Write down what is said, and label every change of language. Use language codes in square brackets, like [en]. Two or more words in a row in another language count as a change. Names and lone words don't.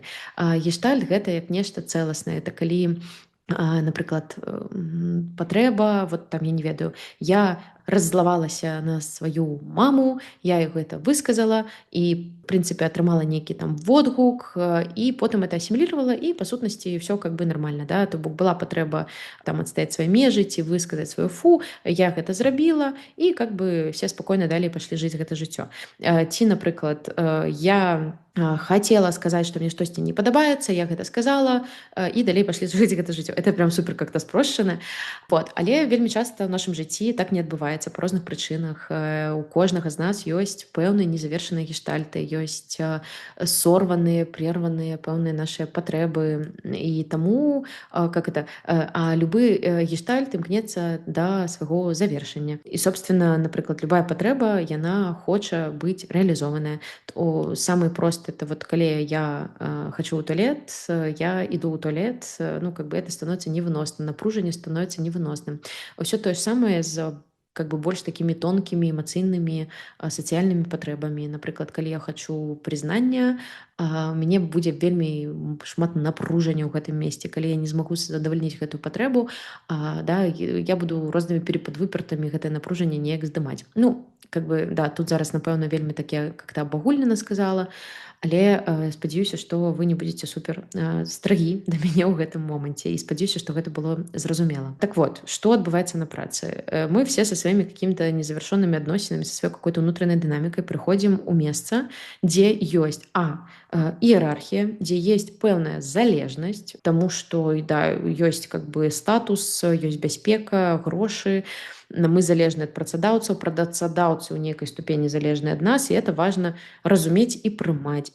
[be] Гештальт гэта як нешта цэласнае. Это калі, напрыклад, патрэба, вот там я не ведаю, я раззлавалася на сваю маму, я ёй гэта высказала і, в прынцыпе, атрымала нейкі там водгук, і потым это асіміліравала, і па сутнасці ўсё [ru] как бы [be] нармальна, да? То бок была патрэба там адстаяць свае межы ці высказаць сваю фу, я гэта зрабіла, і [ru] как бы [be] все спакойна далей пашлі жыць гэта жыццё. Ці, напрыклад, я хацела сказаць, што мне штосьці не падабаецца, я гэта сказала, і далей пашлі жыць гэта жыццё. [ru] Это прям супер как-то спрошчана. Вот. [be] Але вельмі часта ў нашым жыцці так не адбываецца па розных прычынах. У кожнага з нас ёсць пэўныя незавершаныя гештальты, ёсць сорваныя, прерваныя пэўныя нашыя патрэбы. І таму любы гештальт імкнецца да свайго завершання. І, собственно, напрыклад, любая патрэба, яна хоча быць рэалізованая. [ru] Самый просты [be] это вот калі я хочу ў туалет, я іду ў туалет, [ru] как бы [be] это становіцца невыносным, напружанне становіцца невыносным. Усё тое ж самае з [ru] как бы [be] больш такімі тонкімі эмацыйнымі сацыяльнымі патрэбамі. Напрыклад, калі я хочу прызнання, мяне будзе вельмі шмат напружання ў гэтым месцы. Калі я не змагу задавальніць гэтую патрэбу, я буду рознымі перападвыпертамі гэтае напружанне неяк здымаць. [ru] Как бы, [be] тут зараз, напэўна, вельмі таке как-то абагульнена сказала, але спадзяюся, што вы не будзеце супер страгі да мяне ў гэтым моманце, і спадзяюся, што гэта было зразумела. Так вот, што адбываецца на працы? Мы все со сваімі [ru] какими-то незавершенными [be] адносінамі, со сваёй [ru] какой-то внутренней [be] дынамікай прыходзім у месца, дзе ёсць іерархія, дзе есть пэўная залежнасць, таму што ёсць [ru] как бы [be] статус, ёсць бяспека, грошы, мы залежны ад працадаўцаў, працадаўцы ў нейкай ступені залежны ад нас, і это важна разумець і прымаць.